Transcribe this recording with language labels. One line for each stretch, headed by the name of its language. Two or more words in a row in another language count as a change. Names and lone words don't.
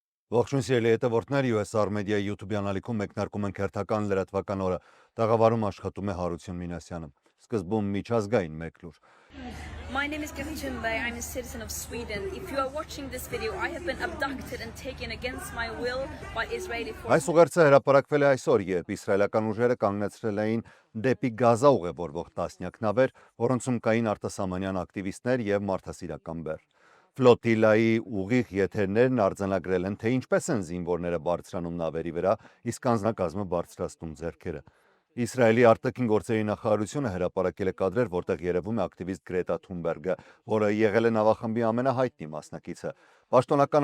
Armenian: Ողջույն սիրելի հետևորդներ, USR Media YouTube-յան ալիքում մեկնարկում ենք հերթական լրատվական օրը։ Տաղավարում աշխատում է Հարություն Մինասյանը։ Սկզբում միջազգային մեկ լուր։
English: My name is Kathy Thunberg. I'm a citizen of Sweden. If you are watching this video, I have been abducted and taken against my will by Israeli forces.
Armenian: Այս ուղերձը հրապարակվել է այսօր, երբ իսրայելական ուժերը կանգնեցրել էին դեպի Գազա ուղևորվող տասնյակ նավեր, որոնցում կային արտասահմանյան ակտիվիստներ եւ մարդասիրական բեռ։ Ֆլոտիլայի ուղիղ եթերներն արձանագրել են, թե ինչպես են զինվորները բարձրանում նավերի վրա, իսկ անձնակազմը բարձրացնում ձեռքերը։ Իսրայելի արտաքին գործերի նախարարությունը հրապարակել է կադրեր, որտեղ երևում է ակտիվիստ Գրետա Թունբերգը, որը եղել է նավախմբի ամենահայտնի մասնակիցը։ Պաշտոնական